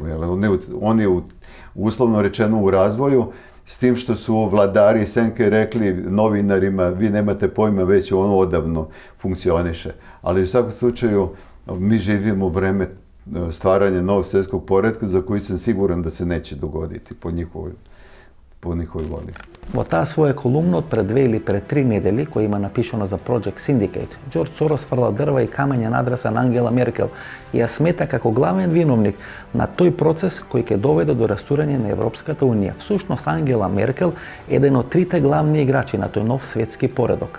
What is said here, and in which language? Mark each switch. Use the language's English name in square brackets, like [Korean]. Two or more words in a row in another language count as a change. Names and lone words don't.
[Serbian] On je uslovno rečeno u razvoju, s tim što su vladari Senke rekli novinarima, vi nemate pojma, već ono odavno funkcioniše. Ali u svakom slučaju mi živimo u vreme stvaranja novog svjetskog poretka za koji sam siguran da se neće dogoditi po njihovoj voli. [Macedonian] Во таа своја колумна од пред 2 или пред 3 недели, која има напишано за Project Syndicate, Џорџ Сорос фрла дрва и камења на адреса на Ангела Меркел и ја смета како главен виновник на тој процес кој ќе доведе до растурање на Европската унија. Всушност Ангела Меркел е еден од трите главни играчи на тој нов светски поредок.